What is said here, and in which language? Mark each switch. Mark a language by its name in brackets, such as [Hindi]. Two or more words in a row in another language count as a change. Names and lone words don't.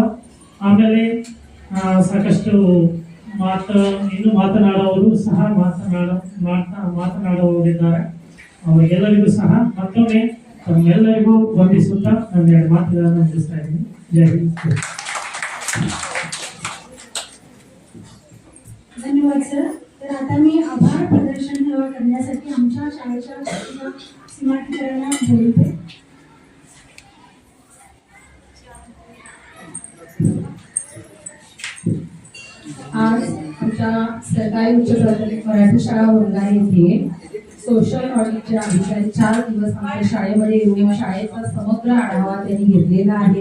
[Kannada] ಆಮೇಲೆ ಸಾಕಷ್ಟು ಇನ್ನು ಮಾತನಾಡುವವರು ಸಹ ಮಾತನಾಡುವವರಿದ್ದಾರೆ. ಅವರಿಗೆಲ್ಲರಿಗೂ ಸಹ ಮತ್ತೊಮ್ಮೆ ತಮ್ಮೆಲ್ಲರಿಗೂ ವಂದಿಸುತ್ತಾ ನನ್ನ 2 ಮಾತುಗಳನ್ನು ಮುಗಿಸ್ತಾ ಇದ್ದೀನಿ. ಜೈ ಹಿಂದ್. [Marathi] धन्यवाद सर. तर आता मी आभार प्रदर्शन करण्यासाठी आमच्या शाळेच्या सीमाटिकरांना बोलते. आज आमच्या सरकारी उच्च प्राथमिक मराठी शाळा वंगा येथे सोशल ऑडिटचे अधिकारी 4 दिवस आमच्या शाळेमध्ये येऊन शाळेचा समग्र आढावा त्यांनी घेतलेला आहे.